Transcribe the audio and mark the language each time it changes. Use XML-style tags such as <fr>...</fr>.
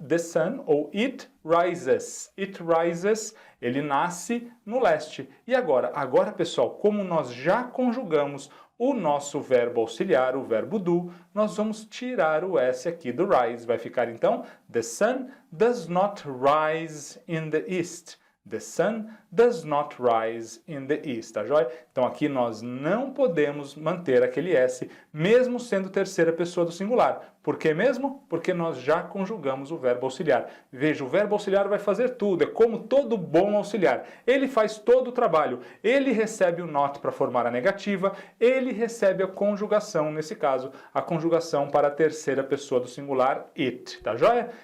<en>The sun ou it rises. It rises,</en> <pt>ele nasce no leste. E agora, pessoal, como nós já conjugamos o nosso verbo auxiliar, o verbo do, nós vamos tirar o S aqui do rise. Vai ficar então,</pt> <en>the sun does not rise in the east. The sun does not rise in the east,</en> <pt>tá joia? Então aqui nós não podemos manter aquele S, mesmo sendo terceira pessoa do singular. Por que mesmo? Porque nós já conjugamos o verbo auxiliar. Veja, o verbo auxiliar vai fazer tudo, é como todo bom auxiliar. Ele faz todo o trabalho, ele recebe o not para formar a negativa, ele recebe a conjugação, nesse caso, a conjugação para a terceira pessoa do singular, it, tá joia?</pt>